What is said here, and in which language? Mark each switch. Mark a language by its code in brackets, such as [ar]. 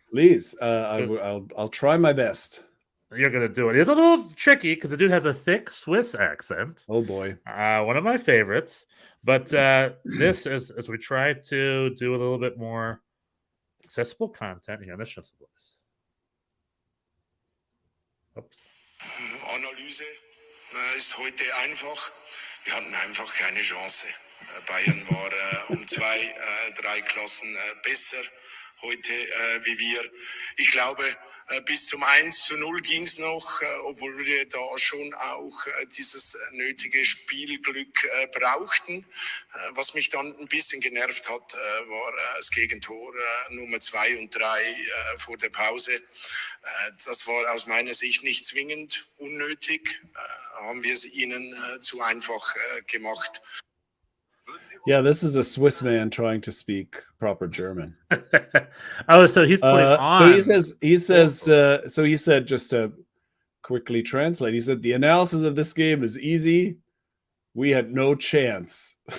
[en] Please. I'll try my best. You're going to do it. It's a little tricky because the dude has a thick Swiss accent. Oh, boy. One of my favorites. But this is as we try to do a little bit more accessible content here on the Schnitzel Boys. [de] Analyse ist heute einfach. Wir hatten einfach keine Chance. Bayern war 2-3 Klassen besser heute wie wir. Ich glaube, bis zum 1-0 ging es noch, obwohl wir da schon auch dieses nötige Spielglück brauchten. Was mich dann ein bisschen genervt hat, war das Gegentor Nummer 2 und 3 vor der Pause. Das war aus meiner Sicht nicht zwingend unnötig. Haben wir es ihnen zu einfach gemacht. [en] Yeah, this is a Swiss man trying to speak proper German. Oh, so he's putting on. So he said, just to quickly translate, he said, the analysis of this game is easy. We had no chance.